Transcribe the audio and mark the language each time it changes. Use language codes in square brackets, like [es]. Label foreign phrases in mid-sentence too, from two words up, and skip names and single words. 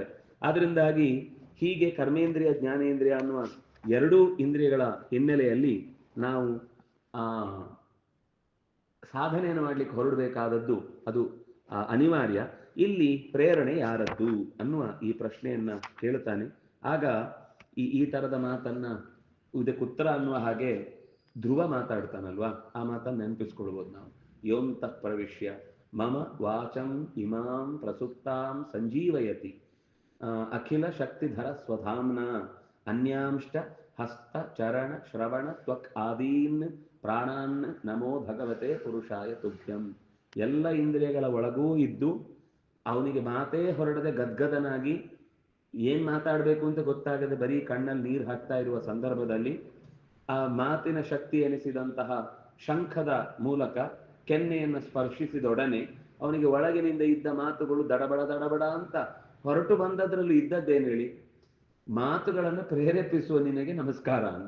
[kn] ಆದ್ರಿಂದಾಗಿ ಹೀಗೆ ಕರ್ಮೇಂದ್ರಿಯ, ಜ್ಞಾನೇಂದ್ರಿಯ ಅನ್ನುವ ಎರಡೂ ಇಂದ್ರಿಯಗಳ ಹಿನ್ನೆಲೆಯಲ್ಲಿ ನಾವು ಸಾಧನೆಯನ್ನು ಮಾಡ್ಲಿಕ್ಕೆ ಹೊರಡಬೇಕಾದದ್ದು ಅದು ಅನಿವಾರ್ಯ. ಇಲ್ಲಿ ಪ್ರೇರಣೆ ಯಾರದ್ದು ಅನ್ನುವ ಈ ಪ್ರಶ್ನೆಯನ್ನ ಕೇಳುತ್ತಾನೆ. ಆಗ ಈ ತರದ ಮಾತನ್ನ ಇದಕ್ಕೆ ಉತ್ತರ ಅನ್ನುವ ಹಾಗೆ ಧ್ರುವ ಮಾತಾಡ್ತಾನಲ್ವಾ, ಆ ಮಾತನ್ನು ನೆನಪಿಸ್ಕೊಳ್ಬೋದು ನಾವು. [sa] ಯೋಂತಃ ಪ್ರವಿಶ್ಯ ಮಮ ವಾಚಂ ಇಮಾಂ ಪ್ರಸುಪ್ತಾಂ ಸಂಜೀವಯತಿ ಅಖಿಲ ಶಕ್ತಿಧರ ಸ್ವಧಾಮ್ನ ಅನ್ಯಾಂಶ್ಚ ಹಸ್ತ ಚರಣ ಶ್ರವಣ ತ್ವಕ್ ಆದೀನ್ ಪ್ರಾಣಾನ್ ನಮೋ ಭಗವತೆ ಪುರುಷಾಯ ತುಭ್ಯಂ. [kn] ಎಲ್ಲ ಇಂದ್ರಿಯಗಳ ಒಳಗೂ ಇದ್ದು ಅವನಿಗೆ ಮಾತೇ ಹೊರಡದೆ ಗದ್ಗದನಾಗಿ ಏನ್ ಮಾತಾಡಬೇಕು ಅಂತ ಗೊತ್ತಾಗದೆ ಬರೀ ಕಣ್ಣಲ್ಲಿ ನೀರು ಹಾಕ್ತಾ ಇರುವ ಸಂದರ್ಭದಲ್ಲಿ ಆ ಮಾತಿನ ಶಕ್ತಿ ಎನಿಸಿದಂತಹ ಶಂಖದ ಮೂಲಕ ಕೆನ್ನೆಯನ್ನು ಸ್ಪರ್ಶಿಸಿದೊಡನೆ ಅವನಿಗೆ ಒಳಗಿನಿಂದ ಇದ್ದ ಮಾತುಗಳು ದಡಬಡ ಅಂತ ಹೊರಟು ಬಂದದ್ರಲ್ಲಿ ಇದ್ದದ್ದೇನು ಹೇಳಿ, ಮಾತುಗಳನ್ನು ಪ್ರೇರೇಪಿಸುವ ನಿನಗೆ ನಮಸ್ಕಾರ ಅಂತ.